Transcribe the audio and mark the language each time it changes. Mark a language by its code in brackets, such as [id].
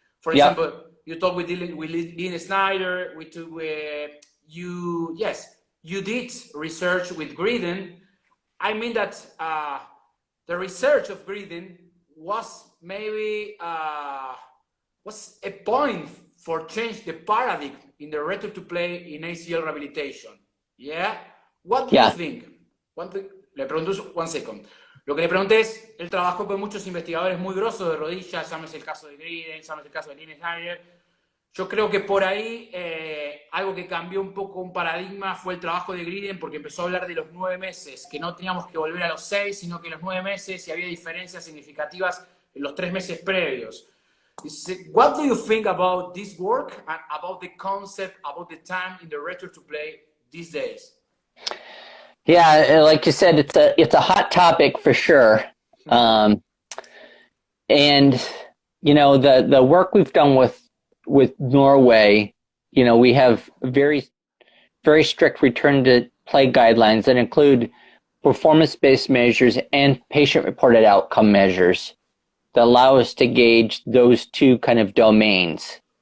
[en] For example, you talk with Dean Snyder, you did research with Griden. I mean that the research of Griden was maybe was a point for change the paradigm in the return to play in ACL rehabilitation. Yeah? What do you think? [es] Le pregunto, [en] 1 second. [es] Lo que le pregunté es, él trabajó con muchos investigadores muy grosos de rodillas, llámese el caso de Griden, llámese el caso de Dean Snyder. Yo creo que por ahí algo que cambió un poco un paradigma fue el trabajo de Griden, porque empezó a hablar de los 9 meses, que no teníamos que volver a los 6, sino que los 9 meses, y había diferencias significativas en los 3 meses previos. [en] What do you think about this work and about the concept, about the time in the return to play these days? Yeah, like you said, it's a hot topic for sure. And the work we've done with Norway, we have very, very strict return to play guidelines that include performance-based measures and patient-reported outcome measures that allow us to gauge those 2 kind of domains.